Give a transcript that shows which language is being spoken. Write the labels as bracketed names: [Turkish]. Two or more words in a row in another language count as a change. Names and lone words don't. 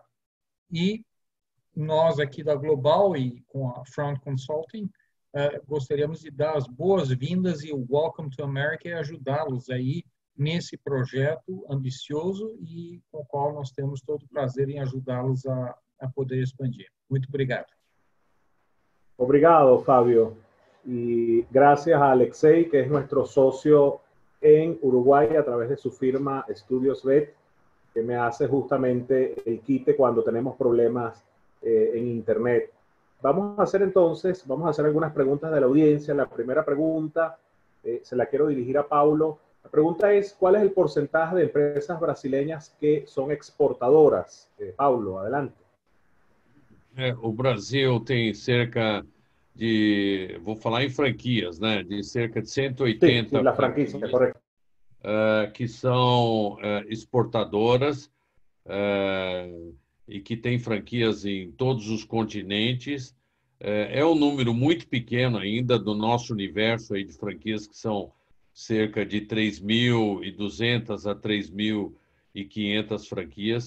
[Portuguese] E nós aqui da Global e com a Front Consulting gostaríamos de dar as boas-vindas e o [English] Welcome to America [Portuguese] e ajudá-los aí nesse projeto ambicioso e com o qual nós temos todo o prazer em ajudá-los a poder expandir. Muito obrigado. Obrigado, Fabio. [Spanish] Y gracias a Alexei, que es nuestro socio en Uruguay a través de su firma Estudios Vet, que me hace justamente el quite cuando tenemos problemas en Internet. Vamos a hacer algunas preguntas de la audiencia. La primera pregunta se la quiero dirigir a Paulo. La pregunta es, ¿cuál es el porcentaje de empresas brasileñas que son exportadoras? Paulo, adelante. [Portuguese] O Brasil tem cerca de, vou falar em franquias, né? De cerca de 180 [Spanish] sí, la franquicia, correcto. [Portuguese] Que são exportadoras e que têm franquias em todos os continentes. É um número muito pequeno ainda do nosso universo aí de franquias, que são cerca de 3.200 a 3.500 franquias.